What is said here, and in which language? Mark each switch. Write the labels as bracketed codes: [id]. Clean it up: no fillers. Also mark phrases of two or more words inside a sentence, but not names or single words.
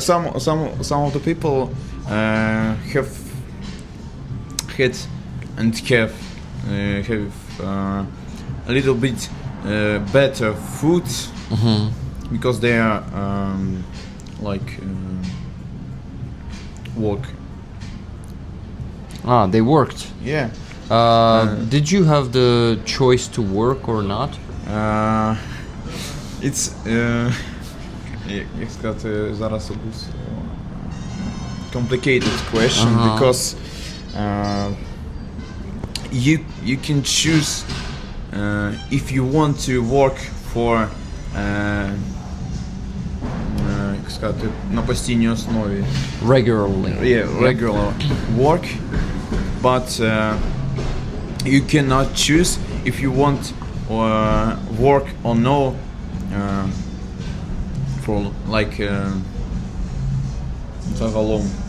[en] Some of the people have had and have a little bit better food because they are work. They worked. Yeah. Did you have the choice to work or not? It's [uk] як сказати зараз [en] complicated question because you can choose if you want to work for [uk] как сказати, на постійній основі. [en] Regularly. Yeah, regular work, but you cannot choose if you want work or no for like загалом.